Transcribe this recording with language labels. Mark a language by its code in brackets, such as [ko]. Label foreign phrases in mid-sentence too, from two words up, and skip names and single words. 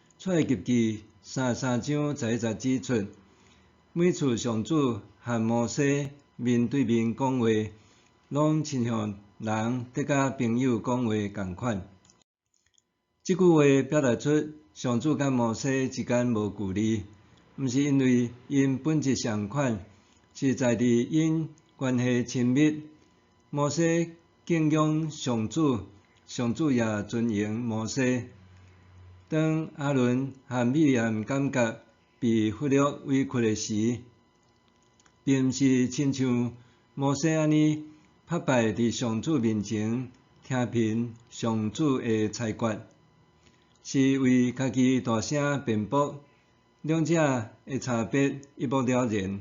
[nan] 出埃及记33章11节指出，每次上主和摩西面对面讲话，拢亲像人伫甲朋友讲话共款。即句话表达出上主甲摩西之间无距离，毋是因为因本质相款，是在伫因关系亲密。摩西敬仰上主，上主也尊迎摩西。当阿伦和米利暗感觉被忽略委屈的时，并毋是亲像摩西安尼拍败伫上主面前听凭上主的裁决，是为家己大声辩驳，两者的差别一目了然。